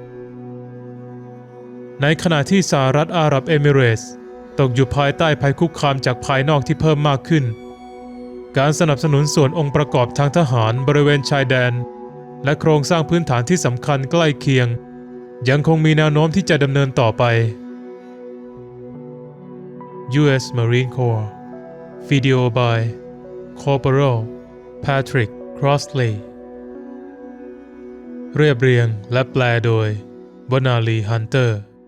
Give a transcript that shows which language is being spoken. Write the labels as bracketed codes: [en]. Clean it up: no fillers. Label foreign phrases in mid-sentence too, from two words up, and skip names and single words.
[th] ในขณะที่สหรัฐอาหรับเอมิเรตส์ตกอยู่ภายใต้ภัยคุกคามจากภายนอกที่เพิ่มมากขึ้นการสนับสนุนส่วนองค์ประกอบทางทหารบริเวณชายแดนและโครงสร้างพื้นฐานที่สำคัญใกล้เคียงยังคงมีแนวโน้มที่จะดำเนินต่อไป U.S. [en] Marine Corps Video by Corporal Patrick Crossley [th] เรียบเรียงและแปลโดย Bonali Hunter